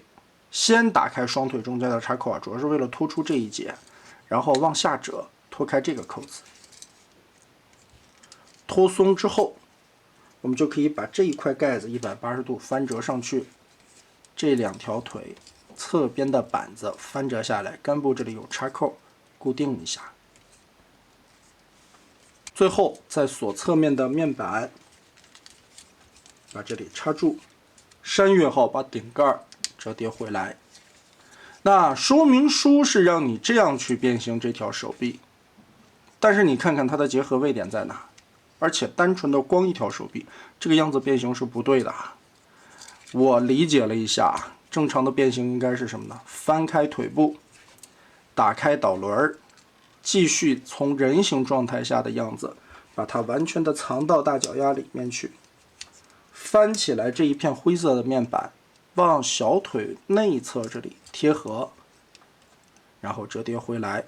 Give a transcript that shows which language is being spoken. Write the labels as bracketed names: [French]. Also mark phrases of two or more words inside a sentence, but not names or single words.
[Chinese] 先打開雙腿中間的插扣啊，主要是为了突出這一節，然後往下折，脫開這個扣子，脫鬆之後，我們就可以把這一塊蓋子180度翻折上去，這2條腿側邊的板子翻折下來，桿部這裡有插扣，固定一下。最後在左側面的面板把这里插住，山岳号把顶蓋折叠回来。那说明书是让你这样去变形这条手臂，但是你看看它的结合位点在哪？而且单纯的光一条手臂，这个样子变形是不对的。我理解了一下，正常的变形应该是什么呢？翻開腿部，打開導輪，繼續從人形狀態下的樣子，把它完全的藏到大腳丫裡面去。翻起來這一片灰色的面板，往小腿內側這裡貼合，然後折疊回來。